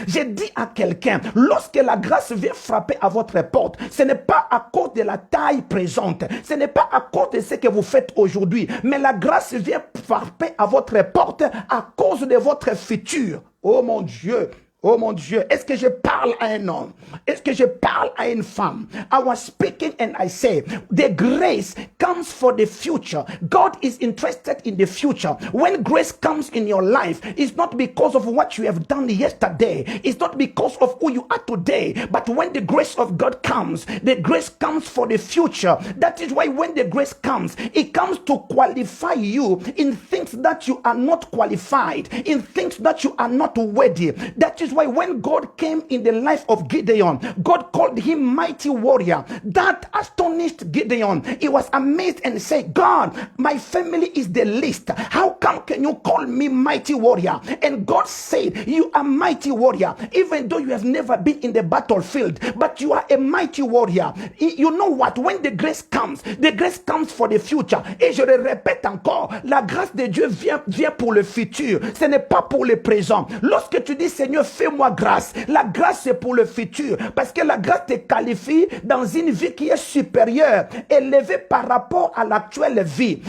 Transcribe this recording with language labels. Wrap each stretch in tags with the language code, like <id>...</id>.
<fr>J'ai dit à quelqu'un, lorsque la grâce vient frapper à votre porte, ce n'est pas à cause de la taille présente, ce n'est pas à cause de ce que vous faites aujourd'hui, mais la grâce vient frapper à votre porte à cause de votre futur. Oh mon Dieu, Oh mon Dieu, est-ce que je parle à un homme? Est-ce que je parle à une femme?</fr> <en>I was speaking and I say, the grace comes for the future. God is interested in the future. When grace comes in your life, it's not because of what you have done yesterday. It's not because of who you are today. But when the grace of God comes, the grace comes for the future. That is why when the grace comes, it comes to qualify you in things that you are not qualified, in things that you are not worthy. That is why when God came in the life of Gideon, God called him mighty warrior. That astonished Gideon. He was amazed and said, God, my family is the least. How come can you call me mighty warrior? And God said, you are mighty warrior, even though you have never been in the battlefield, but you are a mighty warrior. You know what? When the grace comes for the future.</en> <fr>Et je le répète encore, la grâce de Dieu vient pour le futur. Ce n'est pas pour le présent. Lorsque tu dis, Seigneur, fais-moi grâce, la grâce c'est pour le futur. Parce que la grâce te qualifie dans une vie qui est supérieure, élevée par rapport à l'actuelle vie.</fr>